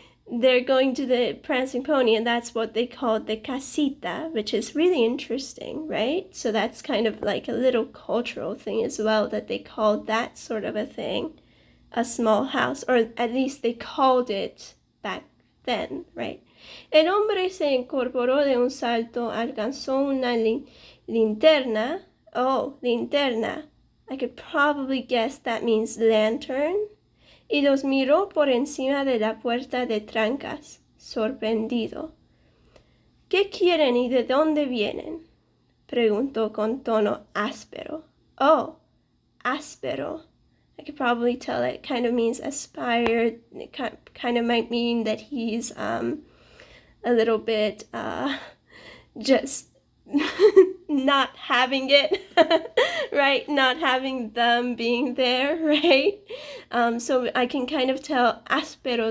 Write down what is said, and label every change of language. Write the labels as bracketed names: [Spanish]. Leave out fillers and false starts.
[English] they're going to the prancing pony, and that's what they call the casita, which is really interesting, right? So that's kind of like a little cultural thing as well, that they called that sort of a thing a small house, or at least they called it back then, right? [Spanish] El hombre se incorporó de un salto, alcanzó una linterna. [English] Oh, linterna. I could probably guess that means lantern. [Spanish] Y los miró por encima de la puerta de trancas, sorprendido. ¿Qué quieren y de dónde vienen? Preguntó con tono áspero. [English] Oh, áspero. I could probably tell it kind of means aspired. It kind of might mean that he's a little bit just not having it, right? Not having them being there, right? So I can kind of tell áspero.